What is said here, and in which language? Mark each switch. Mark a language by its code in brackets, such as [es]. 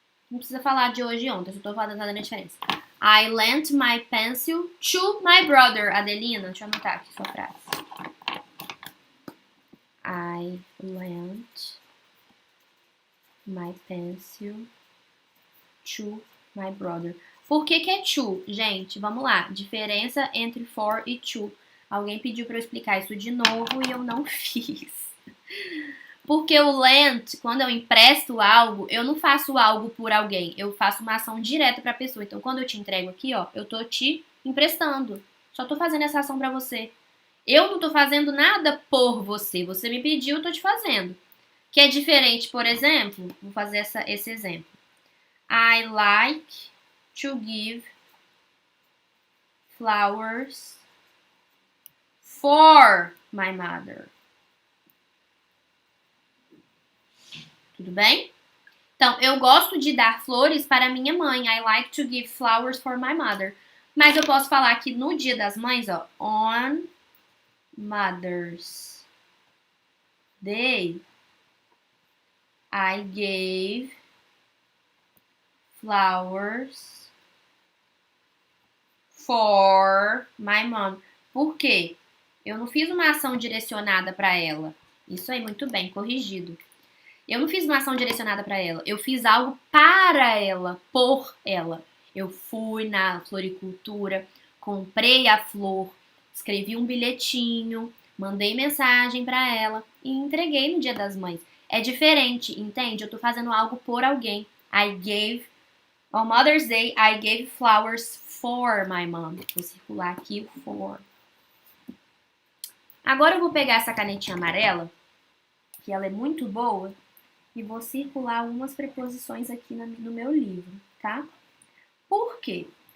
[pt] Não precisa falar de hoje e ontem, eu só tô fazendo a diferença. [en] I lent my pencil to my brother. [pt] Adelina, deixa eu anotar aqui sua frase. [en] I lent my pencil to my brother. [pt] Por que é to? Gente, vamos lá. Diferença entre for e to. Alguém pediu para eu explicar isso de novo e eu não fiz. Porque o lent, quando eu empresto algo, eu não faço algo por alguém. Eu faço uma ação direta para a pessoa. Então, quando eu te entrego aqui, ó, eu tô te emprestando. Só tô fazendo essa ação para você. Eu não tô fazendo nada por você. Você me pediu, eu tô te fazendo. Que é diferente, por exemplo, vou fazer esse exemplo. [en] I like to give flowers for my mother. [pt] Tudo bem? Então, eu gosto de dar flores para minha mãe. [en] I like to give flowers for my mother. [pt] Mas eu posso falar que no Dia das Mães, ó, [en] on Mother's Day, I gave flowers for my mom. [pt] Por quê? Eu não fiz uma ação direcionada para ela. Isso aí, muito bem, corrigido. Eu não fiz uma ação direcionada para ela. Eu fiz algo para ela, por ela. Eu fui na floricultura, comprei a flor, escrevi um bilhetinho, mandei mensagem para ela e entreguei no Dia das Mães. É diferente, entende? Eu tô fazendo algo por alguém. [en] I gave, on Mother's Day, I gave flowers for my mom. [pt] Vou circular aqui o for. Agora eu vou pegar essa canetinha amarela, que ela é muito boa, e vou circular algumas preposições aqui no meu livro, tá? Por quê?